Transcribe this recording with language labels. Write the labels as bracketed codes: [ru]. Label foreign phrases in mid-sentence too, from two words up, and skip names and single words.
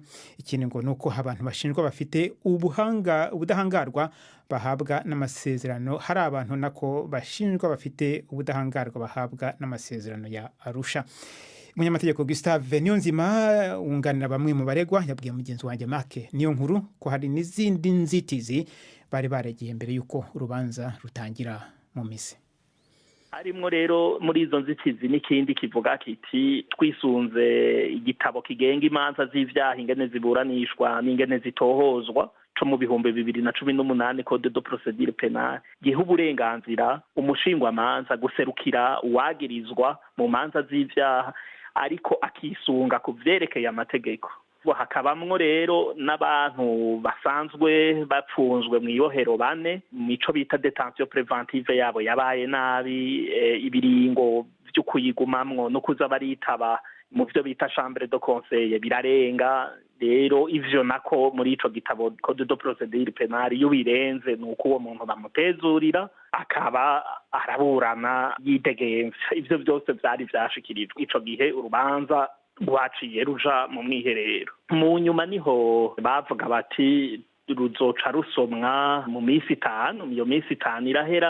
[rn] Ikindi ngo nuko abantu bashinjwa bafite ubudahangarwa bahabwa n'amasezerano, hari abantu nako bashinjwa bafite ubudahangarwa bahabwa n'amasezerano ya Arusha. Umunyamategeko Gustave Niyonzima wunganira bamwe mu baregwa yabwiye mugenzi wanjye Mark niyo nkuru ko hari n'izindi nzitizi bari baregeye mbere yuko urubanza rutangira mu misi. Harimo rero muri izo nzitizi n'ikindi kivuga kiti twisunze igitabo kigenga imanza z'ivyaha ingene ziburanishwa n'ingene zitohozwa co mu 2018 Code de procédure pénale giha uburenganzira umushingwamanza guserukira uwagirizwa mu manza z'ivyaha ariko akisunga ku vyerekeye amategeko. Hakabamwo rero n'abantu basanzwe bapfunzwe mu iyohero bane, mico bita [fr] detention préventive [rn] yabo yabaye nabi, ibiringo byo kuyigumamwo no kuza baritaba mu byo bita [fr] chambre de conseil [rn] birarenga. Rero ivyo nako muri ico gitabo Code de procédure pénale iyo birenze nuko uwo muntu bamutezurira akaba araburana yidegemvya. Ivyo byose byari vyashikirijwe ico gihe urubanza rwaciye ruja mu mwiherero. Mu nyuma niho bavuga bati ruzoca rusomwa mu minsi 5, iyo minsi 5 irahera.